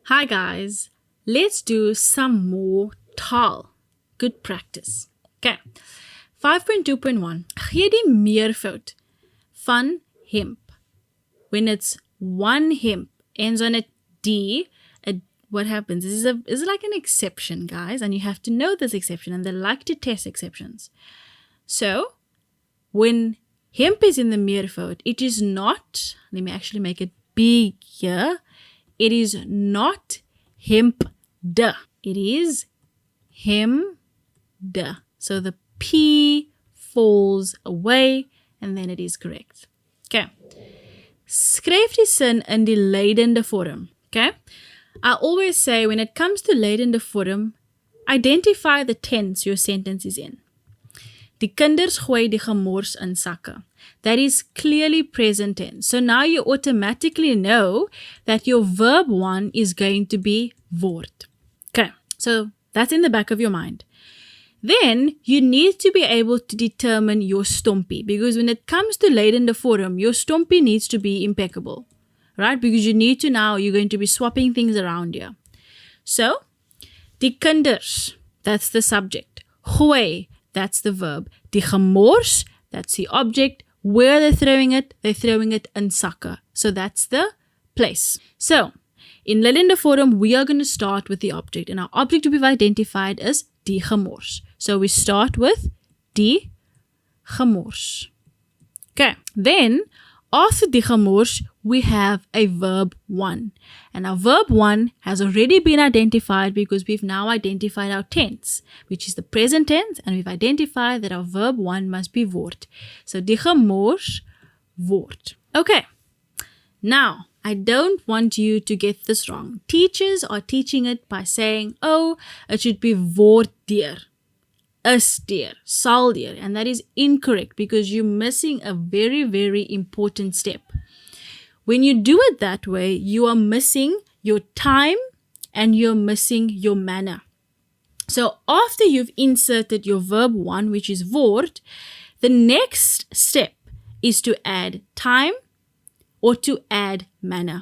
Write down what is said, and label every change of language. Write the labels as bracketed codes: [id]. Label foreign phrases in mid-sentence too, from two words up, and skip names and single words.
[en] Hi guys, let's do some more taal. Good practice. Okay. 5.2.1. [af] Gee die meervoud van hemp. [en] When it's one hemp ends on a D, what happens? This is like an exception, guys, and you have to know this exception, and they like to test exceptions. So, when hemp is in the meervoud, it is not, let me actually make it big here, it is not hemp-de. It is hem-de. So the P falls away, and then it is correct. Okay. [af] Skryf die sin in die leidende vorm. [en] Okay. I always say when it comes to [af] leidende vorm, [en] identify the tense your sentence is in. [af] Die kinders gooi die gemors in sakke. [en] That is clearly present tense. So now you automatically know that your verb 1 is going to be word. Okay, so that's in the back of your mind. Then you need to be able to determine your stompie, because when it comes to [af] leidende vorm, [en] your stompie needs to be impeccable, right? Because you need to now, you're going to be swapping things around here. [af] So, die kinders, [en] that's the subject. Gooi, that's the verb. [af] Die gemors, [en] that's the object. Where they're throwing it [af] in sakke. [en] So that's the place. [af] So, in leidende vorm, [en] we are going to start with the object. And our object we've identified is [af] die gemors. [en] So we start with [af] die gemors. [en] Okay, then after [af] die gemors, [en] we have a verb 1. And our verb 1 has already been identified because we've now identified our tense, which is the present tense, and we've identified that our verb 1 must be word. [af] So die gemors, word. [en] Okay, now I don't want you to get this wrong. Teachers are teaching it by saying, oh, it should be [af] word deur, is deur, sal deur, [en] and that is incorrect because you're missing a very, very important step. When you do it that way, you are missing your time and you're missing your manner. So after you've inserted your verb 1, which is word, the next step is to add time or to add manner.